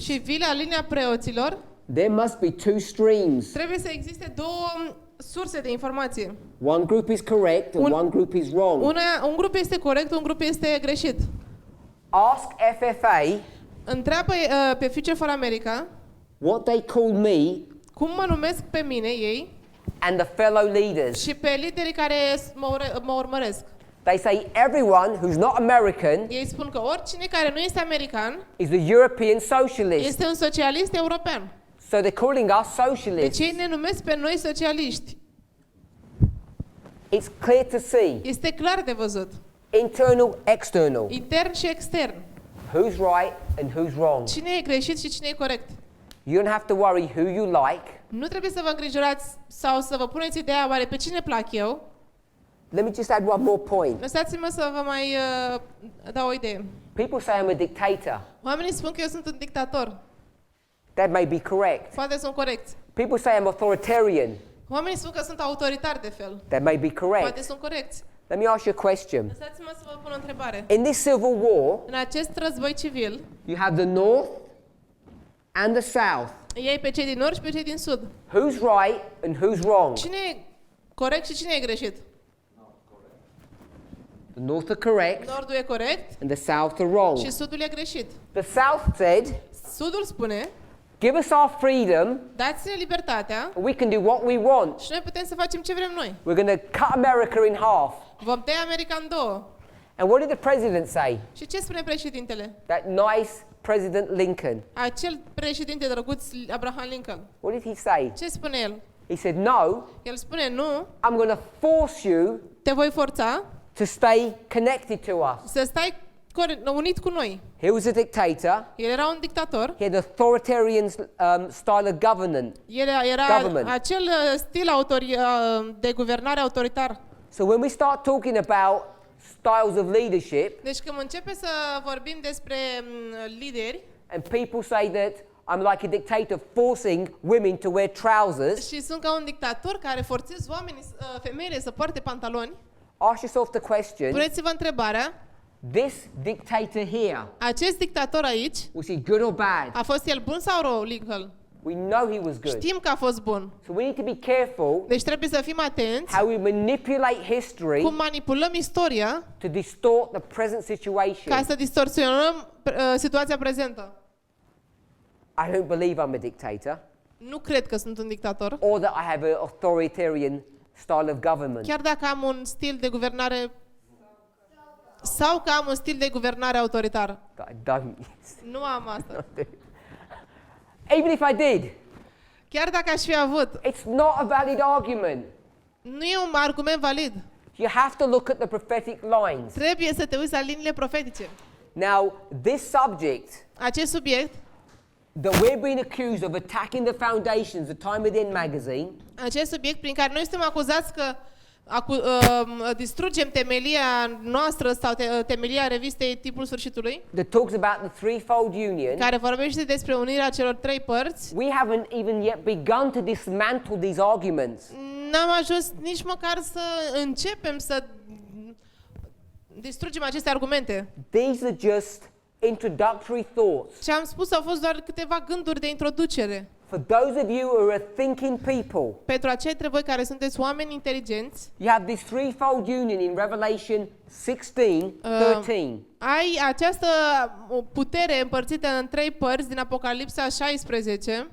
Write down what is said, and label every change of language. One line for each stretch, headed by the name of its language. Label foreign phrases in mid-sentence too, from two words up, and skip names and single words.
Romanian: și vii la linia preoților,
English: there must be two streams.
Romanian: trebuie să existe două surse de informație.
English: One group is correct and one group is wrong.
Romanian: Un grup este corect, un grup este greșit.
English: Ask FFA
Romanian: Întreabă pe Future for America
English: what they call me
Romanian: cum mă numesc pe mine ei
English: and the fellow leaders.
Romanian: și pe liderii care mă urmăresc.
English: They say everyone who's not American
Romanian: Ei spun că oricine care nu este american
English: is a European socialist.
Romanian: este un socialist european.
English: So they're calling us
Romanian: Deci
English: socialists.
Romanian: ei ne numesc pe noi socialiști.
English: It's clear to see.
Romanian: Este clar de văzut.
English: Internal, external.
Romanian: Intern și extern.
English: Who's right and who's wrong.
Romanian: Cine e greșit și cine e corect.
English: You don't have to worry who you like.
Romanian: Nu trebuie să vă îngrijorați sau să vă puneți ideea oare pe cine plac eu.
English: Let me just add one more point.
Romanian: Lăsați-mă să vă mai dau o idee.
English: People say I'm a dictator.
Romanian: Oamenii spun că eu sunt un dictator.
English: That may be correct.
Romanian: Poate sunt corecți.
English: People say I'm authoritarian.
Romanian: Oamenii spun că sunt autoritar de fel.
English: That may be
Romanian: Poate
English: correct.
Romanian: sunt corecți.
English: Let me ask you a question.
Romanian: Lăsați-mă să vă pun o întrebare.
English: In this civil war,
Romanian: În acest război civil,
English: you have the North and the South.
Romanian: ei pe cei din nord și pe cei din sud.
English: Who's right and who's wrong?
Romanian: Cine e corect și cine e greșit?
English: The North are correct
Romanian: Nordul e corect
English: and the South are wrong.
Romanian: și sudul e greșit.
English: The South said,
Romanian: Sudul spune,
English: give us our freedom
Romanian: dați-ne libertatea
English: and we can do what we want.
Romanian: și noi putem să facem ce vrem noi.
English: We're going to cut America in half.
Romanian: Vom tăia America în două.
English: And what did the president say?
Romanian: Și ce spune președintele?
English: That nice President Lincoln.
Romanian: Acel președinte drăguț Abraham Lincoln.
English: What did he say?
Romanian: Ce spune el?
English: He said, no,
Romanian: El spune, nu,
English: I'm going to force you
Romanian: te voi forța
English: to stay connected to us.
Romanian: să stai unit cu noi.
English: He was a dictator.
Romanian: El era un dictator.
English: He had authoritarian style of government.
Romanian: El era
English: Government.
Romanian: acel stil de guvernare autoritar.
English: So when we start talking about styles of leadership,
Romanian: Deci când începe să vorbim despre lideri
English: and people say that I'm like a dictator forcing women to wear trousers,
Romanian: și sunt ca un dictator care forțez femeile să poarte pantaloni,
English: Ask yourself the question,
Romanian: Puneți-vă întrebarea,
English: this dictator here,
Romanian: acest dictator aici,
English: was he good or bad?
Romanian: a fost el bun sau rău,
English: Lincoln? We know he was good.
Romanian: Știm că a fost bun.
English: So we need to be careful
Romanian: Deci trebuie să fim atenți
English: how we manipulate history
Romanian: cum manipulăm istoria
English: to distort the present
Romanian: ca
English: situation.
Romanian: să distorsionăm situația prezentă.
English: I don't believe I'm a dictator
Romanian: Nu cred că sunt un dictator,
English: or that I have an authoritarian style of government.
Romanian: chiar dacă am un stil de guvernare sau că am un stil de guvernare autoritar.
English: I don't.
Romanian: Nu am asta.
English: Even if I did,
Romanian: Chiar dacă aș fi avut,
English: it's not a valid argument.
Romanian: nu e un argument valid.
English: You have to look at the prophetic lines.
Romanian: Trebuie să te uiți la liniile profetice.
English: Now, this subject
Romanian: Acest subiect,
English: that we're being accused of attacking the foundations, the Time of the End magazine,
Romanian: acest subiect prin care noi suntem acuzați că distrugem temelia noastră sau temelia revistei Timpul Sfârșitului,
English: that talks about the threefold union,
Romanian: care vorbește despre unirea celor trei părți,
English: we haven't even yet begun to dismantle these arguments.
Romanian: n-am ajuns nici măcar să începem să distrugem aceste argumente.
English: These are just introductory thoughts.
Romanian: Ce am spus au fost doar câteva gânduri de introducere.
English: For those of you who are a thinking people,
Romanian: Pentru acei dintre voi care sunteți oameni inteligenți,
English: you have this threefold union in Revelation 16:13.
Romanian: ai această putere împărțită în trei părți din Apocalipsa 16,